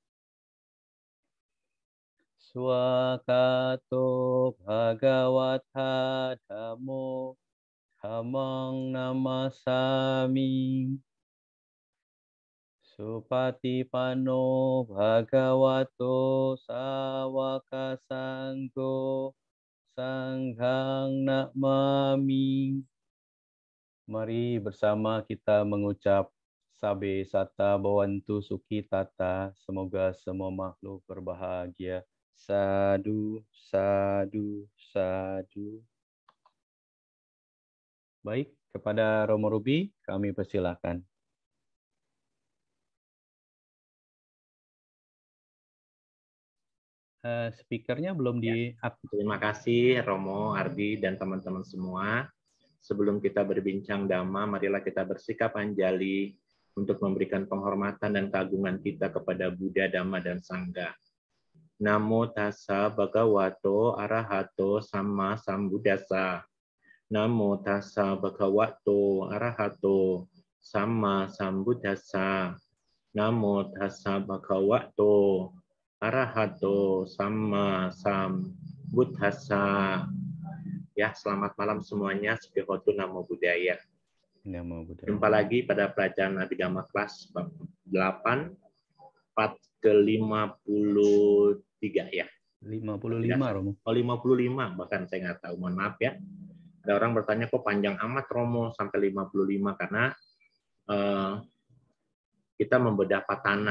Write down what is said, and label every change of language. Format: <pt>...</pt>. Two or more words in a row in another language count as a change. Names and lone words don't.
<pi>swakato bhagawata dhammo dhammang namasami supatipanno bhagavato sawaka sanggo sanghang namami.</pi> <id>Mari bersama kita mengucap</id> <pi>Sabe Sata Bhavantu Sukhi Tata.</pi> <id>Semoga semua makhluk berbahagia.</id> <pi>Sadu, sadu, sadu.</pi> <id>Baik, kepada Romo Ruby kami persilahkan. Speakernya belum diaktifkan. Terima kasih Romo, Ardi, dan teman-teman semua. Sebelum kita berbincang Dhamma, marilah kita bersikap anjali untuk memberikan penghormatan dan keagungan kita kepada Buddha, Dhamma, dan Sangha.</id> <pi>Namo tassa bhagavato arahato sama sambuddhassa. Namo tassa bhagavato arahato sama sambuddhassa. Namo tassa bhagavato arahato sama sambuddhassa.</pi> <id>Ya, selamat malam semuanya.</id> <pi>Sukihotu Namo Buddhaya. Nama budaya.</pi> <id>Jumpa lagi pada pelajaran Abhidhamma kelas 8, part ke-53 ya. 55, Romo. Oh, 55, bahkan saya nggak tahu, mohon maaf ya. Ada orang bertanya, kok panjang amat Romo sampai 55, karena kita membedah patana.</id>